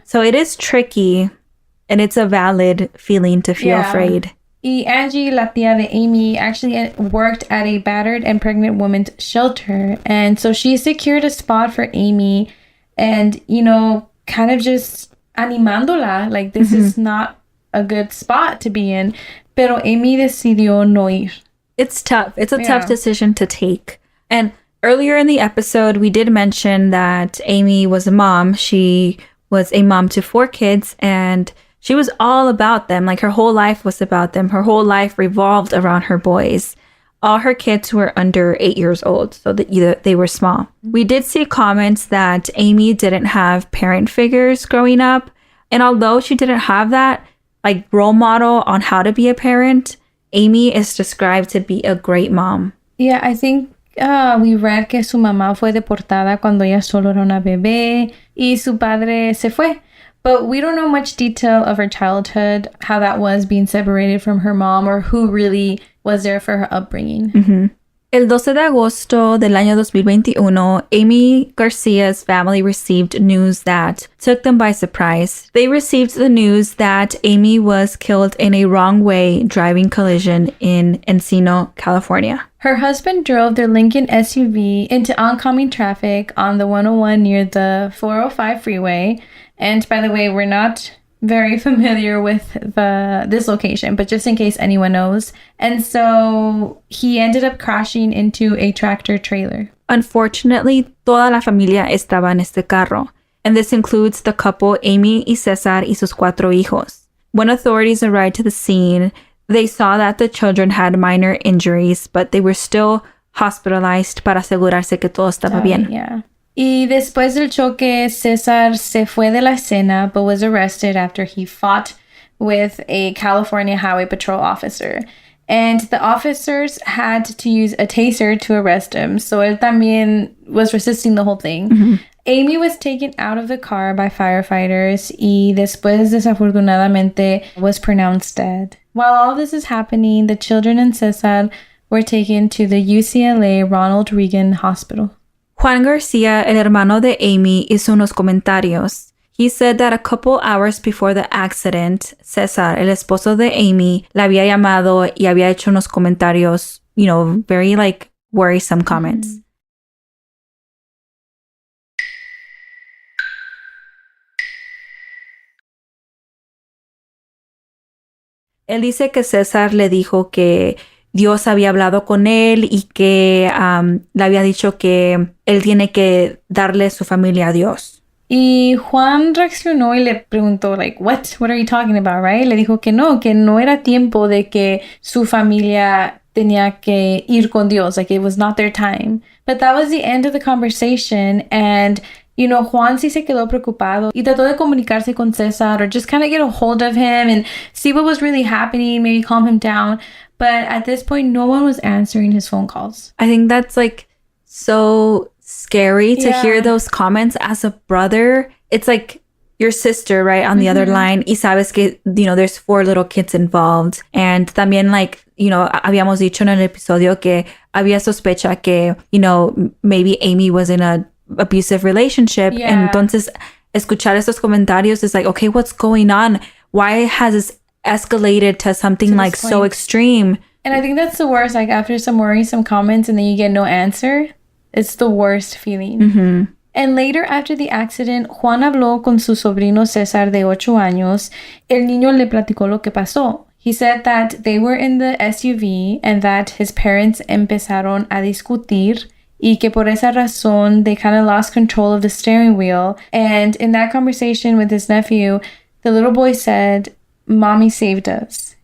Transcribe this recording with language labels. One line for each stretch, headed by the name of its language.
English: So it is tricky, and it's a valid feeling to feel afraid.
Spanish: Y Angie, la tía de Aimee,
English: actually worked at a battered and pregnant woman's shelter. And so she secured a spot for Aimee and, you know, kind of just
Spanish: animándola.
English: Like, this is not a good spot to be in.
Spanish: Pero Aimee decidió no ir.
English: It's tough. It's a tough decision to take. And earlier in the episode, we did mention that Aimee was a mom. She was a mom to 4 kids, and she was all about them. Like, her whole life was about them. Her whole life revolved around her boys. All her kids were under 8 years old, so that they were small. We did see comments that Aimee didn't have parent figures growing up. And although she didn't have that, like, role model on how to be a parent, Aimee is described to be a great mom. Yeah, I think we read
Spanish: que su mamá fue deportada cuando ella solo era una bebé y su padre se fue.
English: But we don't know much detail of her childhood, how that was being separated from her mom, or who really was there for her upbringing.
Spanish: El 12 de agosto del año 2021,
English: Aimee Garcia's family received news that took them by surprise. They received the news that Aimee was killed in a wrong-way driving collision in Encino, California. Her husband drove their Lincoln SUV into oncoming traffic on the 101 near the 405 freeway. And by the way, we're not very familiar with this location, but just in case anyone knows. And so he ended up crashing into a tractor trailer. Unfortunately,
Spanish: toda la familia estaba en este carro.
English: And this includes the couple Aimee
Spanish: y Cesar y sus 4 hijos.
English: When authorities arrived to the scene, they saw that the children had minor injuries, but they were still hospitalized
Spanish: para asegurarse que todo estaba bien.
English: Yeah.
Spanish: Y después del choque, Cesar se fue de la escena,
English: but was arrested after he fought with a California Highway Patrol officer. And the officers had to use a taser to arrest him, so
Spanish: él también
English: was resisting the whole thing. Aimee was taken out of the car by firefighters
Spanish: y después, desafortunadamente,
English: was pronounced dead. While all this is happening, the children and Cesar were taken to the UCLA Ronald Reagan Hospital.
Spanish: Juan Garcia, el hermano de Aimee, hizo unos comentarios.
English: He said that a couple hours before the accident, César,
Spanish: el esposo de Aimee, la había llamado y había hecho unos comentarios,
English: very worrisome comments.
Spanish: Él dice que César le dijo que Dios había hablado con él y que le había dicho que él tiene que darle su familia a Dios. Y Juan reaccionó y le preguntó,
English: what are you talking about, right?
Spanish: Le dijo que no era tiempo de que su familia tenía que ir con Dios,
English: it was not their time. But that was the end of the conversation, and Juan
Spanish: sí se quedó preocupado y trató de comunicarse con César
English: or just kind of get a hold of him and see what was really happening, maybe calm him down. But at this point, no one was answering his phone calls. I think that's so scary to hear those comments as a brother. It's like your sister, right, on the other line.
Spanish: Y sabes que,
English: there's 4 little kids involved.
Spanish: And también, habíamos dicho en el episodio que había sospecha que,
English: maybe Aimee was in a abusive relationship. Yeah.
Spanish: Entonces, escuchar estos comentarios
English: is okay, what's going on? Why has this escalated to something so extreme? And I think that's the worst, after some worrisome comments and then you get no answer. It's the worst feeling. Mm-hmm. And later, after the accident, Juan
Spanish: habló con su sobrino César de 8 años. El niño le platicó lo que pasó.
English: He said that they were in the SUV and that his parents
Spanish: empezaron a discutir y que por esa razón
English: they kind of lost control of the steering wheel. And in that conversation with his nephew, the little boy said, "Mommy saved us."